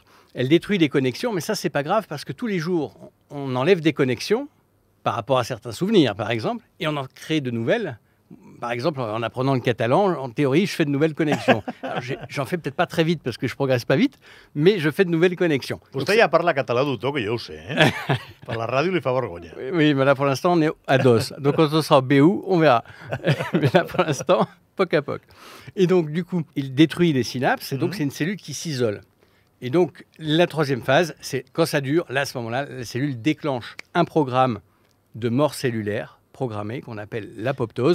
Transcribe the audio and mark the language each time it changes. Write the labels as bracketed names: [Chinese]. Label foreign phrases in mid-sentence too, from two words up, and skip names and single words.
[French] Elle détruit les connexions, mais ça, c'est pas grave parce que tous les jours, on enlève des connexions par rapport à certains souvenirs, par exemple, et on en crée de nouvelles. Par exemple, en apprenant le catalan, en théorie, je fais de nouvelles connexions. J'en fais peut-être pas très vite parce que je progresse pas vite, mais je fais de nouvelles connexions. [Catalan] Vostè ja parla català, doctor, que jo ho sé. Per la ràdio li fa vergonya. [French] Oui, mais là, pour l'instant, on est à DOS. Donc, quand on sera au BU, on verra. Mais là, pour l'instant, [Catalan] poc à poc. [French] Et donc, du coup, il détruit les synapses, et donc, c'est une cellule qui s'isole. Et donc, la 3e phase, c'est quand ça dure, là, à ce moment-là, la cellule déclenche un programme de mort cellulaire programmée qu'on appelle l'apoptose.